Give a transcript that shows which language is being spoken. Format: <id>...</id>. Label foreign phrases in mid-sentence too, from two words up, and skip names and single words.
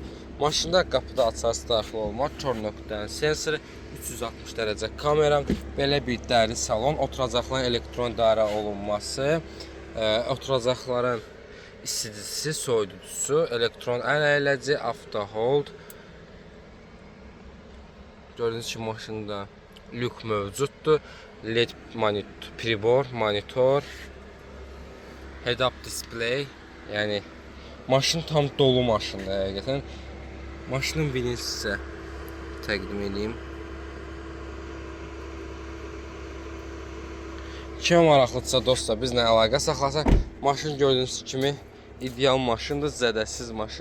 <az>Maşında qapıda açarsı daxil olmaq, kör nöqtənin sensoru, 360 dərəcə kamera, belə bir dəri salon, oturacaqların elektron idarə olunması, oturacaqların isidisi, soyuducusu, elektron əl əyləci, avto hold. Gördüyünüz kimi maşında lük mövcuddur.</az> <en>LED monitor, pribor, monitor, head-up display.</en> <az>Yəni maşın tam dolu maşındır həqiqətən. Maşının vinini sizə təqdim edeyim. Kimə maraqlıdırsa dostlar bizlə əlaqə saxlasın. Maşın gördüyünüz kimi ideal maşındır, zədəsiz maşındır.</az>